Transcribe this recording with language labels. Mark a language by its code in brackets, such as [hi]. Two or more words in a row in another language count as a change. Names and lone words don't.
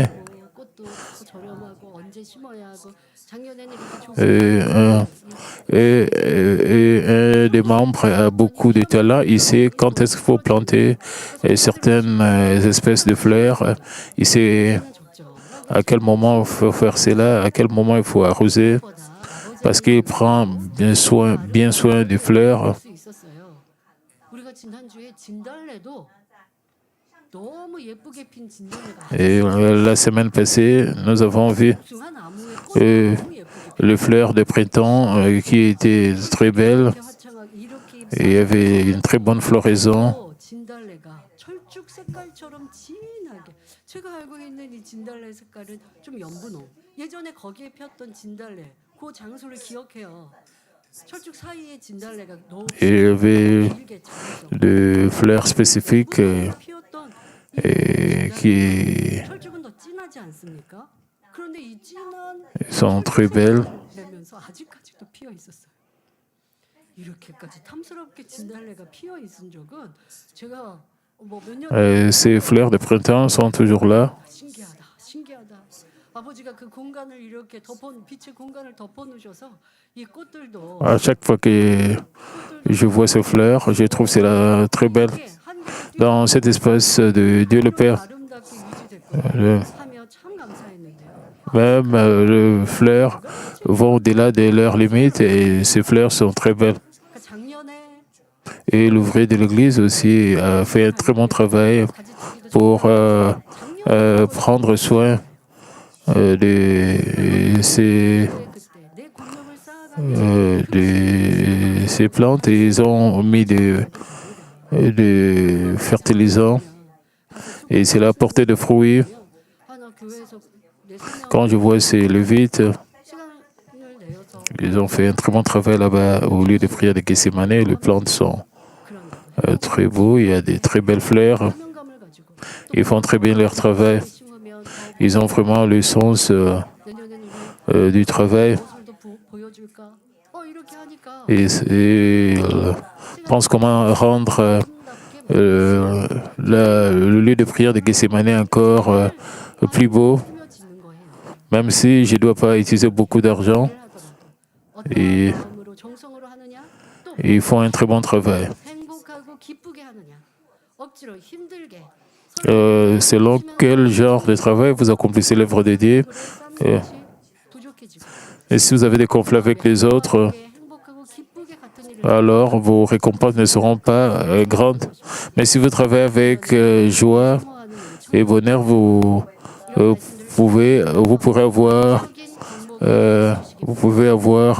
[ko] 꽃도 저렴하고 언제 심어야 하고 작년에는 이렇게 [fr] Et un des membres a beaucoup de talent. Il sait quand est-ce qu'il faut planter certaines espèces de fleurs. Il sait à quel moment il faut faire cela, à quel moment il faut arroser, parce qu'il prend bien soin des fleurs. [ko] 수 있었어요. 우리가 지난주에 진달래도 너무 예쁘게 핀 진달래가 [fr] Et la semaine passée, nous avons vu [ko] 중한 나무에 꽃이 너무 예쁘게 [fr] les fleurs de printemps qui étaient très belles. [ko] 화창하게 이렇게 [fr] Et il y avait une très bonne floraison. [ko] 진달래가 철 철쭉 색깔처럼 진하게. 제가 알고 있는 이 진달래 색깔은 좀 연분홍. 예전에 거기에 폈던 진달래, 그 장소를 기억해요. 철쭉 사이에 진달래가 너무 [fr] Il y avait [ko] 길게 져서 [fr] des fleurs spécifiques [ko] 피었던 [fr] et qui [ko] 철쭉은 더 진하지 않습니까? 그런데 이 진한 [fr] sont très belles. [ko] 내면서 아직까지도 피어 있었어요. 이렇게까지 탐스럽게 진달래가 피어 있은 적은 제가 뭐몇 년 [fr] Ces fleurs de printemps sont toujours là. [ko] 신기하다, 신기하다. 아버지가 그 공간을 이렇게 빛의 공간을 덮어놓으셔서 이 꽃들도 [fr] À chaque fois que je vois ces fleurs, je trouve cela très belle. Dans cet espace de Dieu le Père, [ko] 아름답게 유지됐고 [fr] le- [ko] 하며 참 감사했는데요. [fr] même les fleurs vont au-delà de leurs limites et ces fleurs sont très belles. [ko] 그러니까 작년에 [fr] Et l'ouvrier de l'église aussi a fait un très bon travail [ko] 가지치기도 [fr] pour [ko] 작년에 [fr] prendre soin de ces, [ko] 그때 내 공력을 쌓아가면서 [fr] de ces plantes. Ils ont mis de fertilisants et cela a porté de fruits. [ko] 하나 교회에서 내 생명 [fr] Quand je vois ces Lévites, [ko] 시간을 내어서 [fr] ils ont fait un très bon travail là-bas au lieu de prière de Gethsemane. Les plantes sont [ko] 그런 [fr] très beaux, il y a des très belles fleurs. [ko] 사명감을 가지고 [fr] Ils font très bien leur travail. [ko] 심으면 더 [fr] Ils ont vraiment le sens [ko] 내년에는 우리 [fr] du travail [ko] 무엇을 더 보여줄까? 이렇게 하니까 [fr] et ils pensent comment rendre le lieu de prière de Gethsemane encore plus beau, [ko] 꾸며지는 거예요. [fr] même si je ne dois pas utiliser beaucoup d'argent. [ko] 어떤 마음으로 정성으로 하느냐? 또 [fr] Ils font un très bon travail. [ko] 행복하고 기쁘게 하느냐? 억지로 힘들게 [fr] Selon quel genre de travail vous accomplissez l'œuvre de Dieu, [ko] 그래 쌓는 것이 부족해지고 [fr] et si vous avez des conflits avec les autres, [ko] 행복하고 기쁘게 같은 일을 [fr] alors vos récompenses ne seront pas grandes. Mais si vous travaillez avec joie [ko] 사모하는 [fr] et bonheur, vous pourrez avoir, vous pouvez avoir